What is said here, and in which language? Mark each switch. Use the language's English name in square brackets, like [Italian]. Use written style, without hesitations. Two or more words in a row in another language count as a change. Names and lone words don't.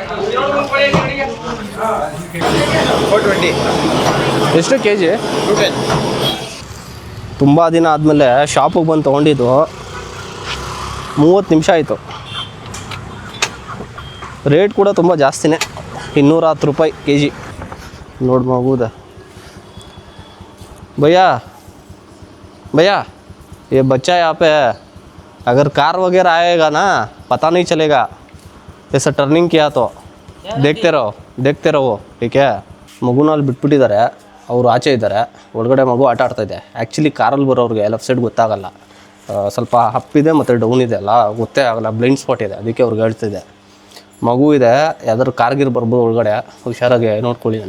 [Kannada] ಎಷ್ಟು kg? ತುಂಬ ದಿನ ಆದಮೇಲೆ ಶಾಪಿಗೆ ಬಂದು ತೊಗೊಂಡಿದ್ದು. 30 ನಿಮಿಷ ಆಯಿತು. ರೇಟ್ ಕೂಡ ತುಂಬ ಜಾಸ್ತಿನೇ, 210 ರೂಪಾಯಿ kg. ನೋಡಿ ಮಗುದ. [Hindi] भैया ये बच्चा यहाँ पे है, अगर कार वगैरह आएगा ना पता नहीं चलेगा. ऐसा टर्निंग किया तो देखते रहो ठीक है. [Kannada] ಮಗುನಲ್ಲಿ ಬಿಟ್ಬಿಟ್ಟಿದ್ದಾರೆ, ಅವರು ಆಚೆ ಇದ್ದಾರೆ, ಒಳಗಡೆ ಮಗು ಆಟ ಆಡ್ತಾಯಿದೆ. ಆ್ಯಕ್ಚುಲಿ ಕಾರಲ್ಲಿ ಬರೋರಿಗೆ [English] left side [Kannada] ಗೊತ್ತಾಗಲ್ಲ, ಸ್ವಲ್ಪ ಅಪ್ಪಿದೆ ಮತ್ತು ಡೌನ್ ಇದೆ ಅಲ್ಲ, ಗೊತ್ತೇ ಆಗಲ್ಲ, [English] blind spot [Kannada] ಇದೆ. ಅದಕ್ಕೆ ಅವ್ರಿಗೆ ಹೇಳ್ತಿದ್ದೆ ಮಗು ಇದೆ, ಯಾವ್ದಾದ್ರು ಕಾರ್ಗಿರ್ ಬರ್ಬೋದು ಒಳಗಡೆ, ಹುಷಾರಾಗಿ ನೋಡ್ಕೊಳ್ಳಿ ಅಂತ.